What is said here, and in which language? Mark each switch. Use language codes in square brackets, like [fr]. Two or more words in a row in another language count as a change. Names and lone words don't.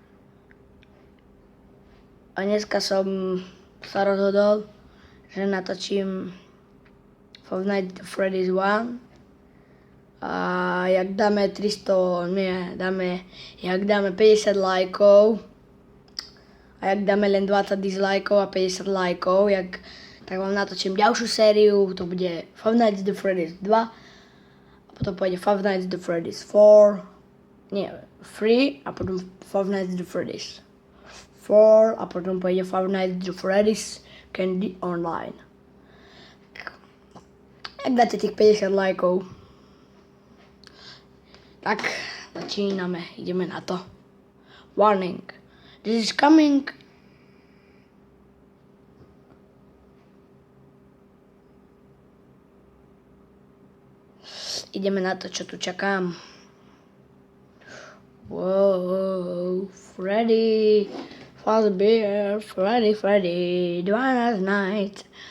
[sk] A dneska som sa rozhodol, že natočím Five Nights at Freddy's 1 a jak dáme 50 lajkov a jak dáme len 20 dislajkov a 50 lajkov, tak vám natočím ďalšiu sériu, to bude Five Nights at Freddy's 2 a potom pôjde Five Nights at Freddy's 3 a potom Five Nights at Freddy's 4 a potom pôjde Five Nights at Freddy's Candy Online. Ak dáte tých 50 lajkov, tak začíname, ideme na to. [en] Warning, this is coming. [sk] Ideme na to, čo tu čakám. [en] Wow, Freddy. Fazbear, Freddy, Dwana's night.